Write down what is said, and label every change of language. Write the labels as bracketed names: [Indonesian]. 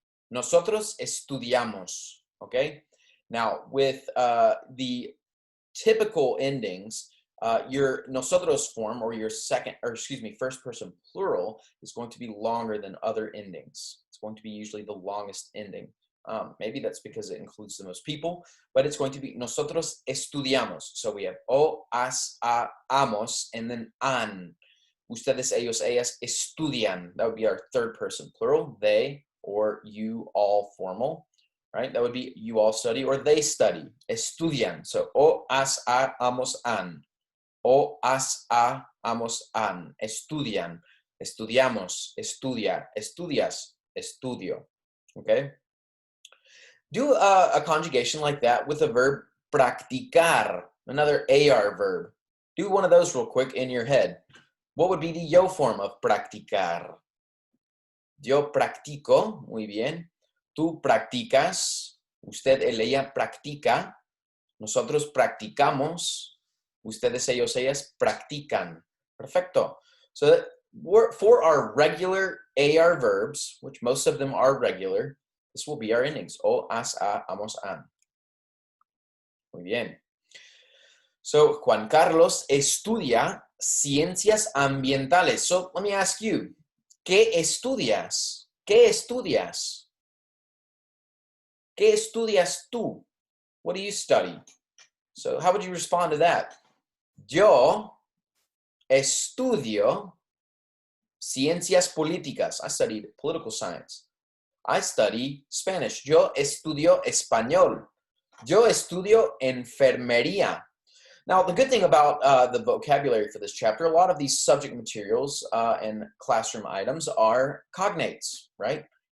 [Spanish] Nosotros estudiamos. [English] Okay, now with the typical endings, your nosotros form or your first person plural is going to be longer than other endings. It's going to be usually the longest ending. Maybe that's because it includes the most people, but it's going to be [Spanish] nosotros estudiamos. [English] So we have o, as, a, amos, and then an. [Spanish] Ustedes, ellos, ellas estudian. [English] That would be our third person plural. They or you all formal. Right? That would be you all study or they study. [Spanish] Estudian. So, o, as, a, amos, an. O, as, a, amos, an. Estudian. Estudiamos. Estudia. Estudias. Estudio. Okay? [English] Do a conjugation like that with the verb practicar, another AR verb. Do one of those real quick in your head. What would be the yo form of practicar? [Spanish] Yo practico, muy bien. Tú practicas, usted, él, ella practica. Nosotros practicamos. Ustedes, ellos, ellas practican. Perfecto. [English] So that for our regular AR verbs, which most of them are regular, this will be our endings. [Spanish] O, as, a, amos, an. Muy bien. So Juan Carlos estudia ciencias ambientales. [English] So let me ask you, [Spanish] ¿qué estudias? ¿Qué estudias? ¿Qué estudias tú? [English] What do you study? So how would you respond to that? [Spanish] Yo estudio ciencias políticas. [English] I studied political science. I study Spanish. [Spanish] Yo estudio español. Yo estudio enfermería. [English] Now, the good thing about the vocabulary for this chapter, a lot of these subject materials and classroom items are cognates, right?